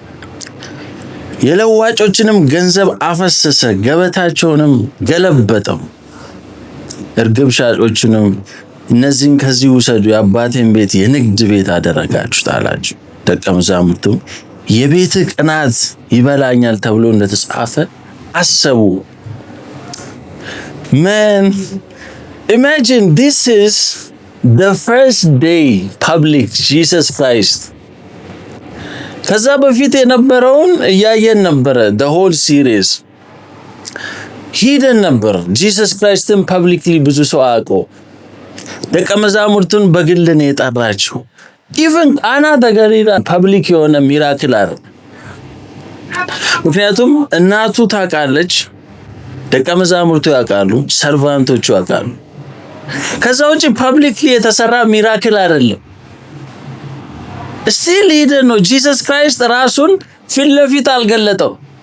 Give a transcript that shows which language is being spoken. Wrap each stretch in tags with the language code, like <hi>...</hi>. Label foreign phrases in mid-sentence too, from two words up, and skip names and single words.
<am>የለዋጮችንም ገንዘብ አፈሰሰ፣ ገበታቸውንም ገለበጠው። እርግብ ሻጮችንም እነዚህን ከዚህ ውሰዱ፣ የአባቴን ቤት የንግድ ቤት አደረጋችሁት አላቸው። ደቀ መዛሙርቱም የቤትህ ቅናት ይበላኛል ተብሎ እንደተጻፈ አሰቡ።</am> <en>Man, imagine this is the first day public Jesus Christ.</en> <am>ከዛ በፊት የነበረውን እያየን ነበረ።</am> <en>the whole series</en> <am>ሂደን ነበር። ጂሰስ ክራይስትን ፐብሊክሊ ብዙ ሰው አውቆ ደቀ መዛሙርቱን በግል ነው የጠራቸው። ኢቭን ቃና ዘገሊላ ፐብሊክ የሆነ ሚራክል አይደል? ምክንያቱም እናቱ ታውቃለች፣ ደቀ መዛሙርቱ ያውቃሉ፣ ሰርቫንቶቹ ያውቃሉ። ከዛ ውጪ ፐብሊክሊ የተሰራ ሚራክል አይደለም። ስቲል ሂደን ነው ጂሰስ ክራይስት ራሱን ፊት ለፊት አልገለጠው።</am>